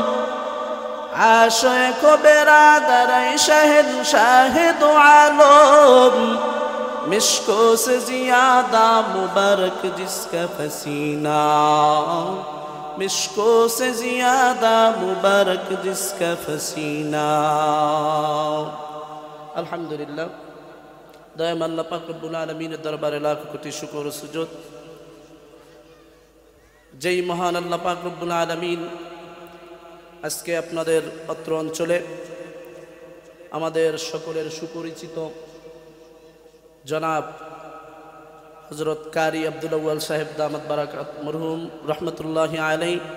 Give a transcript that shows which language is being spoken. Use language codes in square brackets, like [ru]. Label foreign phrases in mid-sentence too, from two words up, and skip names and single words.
[ur] عاشق و برادر شہنشاہ دو عالم مشکوں سے زیادہ مبارک جس کا پسینہ مشکوں سے زیادہ مبارک جس کا پسینہ [bn] আলহামদুলিল্লাহ দয়াময় আল্লাহ পাক রব্বুল আলামিনের দরবারে লাখ কোটি শুকর ও সুজুদ যেই মহান আল্লাহ পাক [ar] ربّ العالمين [bn] আজকে আপনাদের অত্র অঞ্চলে আমাদের সকলের সুপরিচিত জনাব হযরত কারি আব্দুল আউয়াল সাহেব [ar] دامت بركاته [bn] মরহুম [ar] رحمة الله عليه